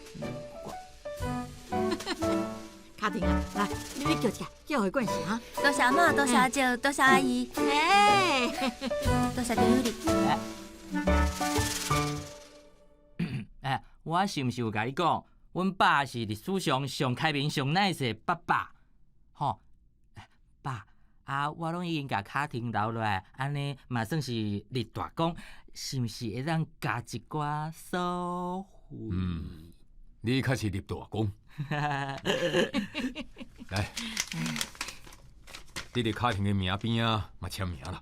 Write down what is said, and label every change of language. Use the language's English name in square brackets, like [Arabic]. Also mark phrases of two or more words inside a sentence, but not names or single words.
[Min Nan Chinese] 卡婷啊，来，你叫一下，叫回冠士哈。多谢阿嬷，多谢阿舅，多谢阿姨，多谢张友丽。我是毋是有甲你讲，阮爸是历史上上开明、上 nice 的爸爸？吼，爸，我拢已经甲卡庭留落来，安尼嘛算是立大功，是毋是会当加一寡收费？你确实立大功。来，你伫卡庭的名边啊，嘛签名啦。